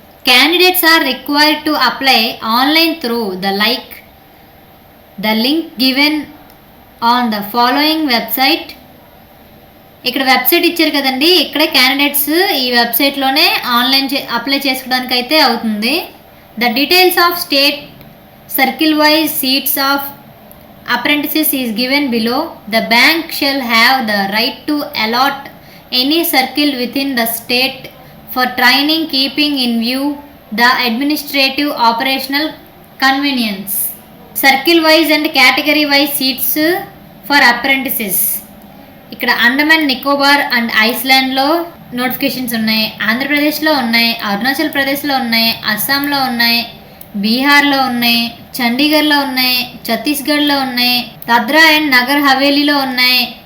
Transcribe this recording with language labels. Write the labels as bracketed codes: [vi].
[en] Candidates are required to apply online through the link given on the following website. [te] ఇక్కడ website ఇచ్చారు కదండి, ఇక్కడే candidates ఈ వెబ్సైట్లోనే online apply చేసుకోవడానికి అయితే అవుతుంది. [en] The details of state circle wise seats of apprentices is given below. The bank shall have the right to allot any circle within the state for training, keeping in view the administrative operational convenience. Circle wise and category wise seats for apprentices. [te] ఇక్కడ Andaman Nicobar and ఐస్లాండ్లో notifications ఉన్నాయి, ఆంధ్రప్రదేశ్లో ఉన్నాయి, అరుణాచల్ ప్రదేశ్లో ఉన్నాయి, అస్సాంలో ఉన్నాయి, బీహార్లో ఉన్నాయి, చండీగఢ్లో ఉన్నాయి, ఛత్తీస్గఢ్లో ఉన్నాయి, దాద్రా అండ్ నగర్ హవేలీలో ఉన్నాయి,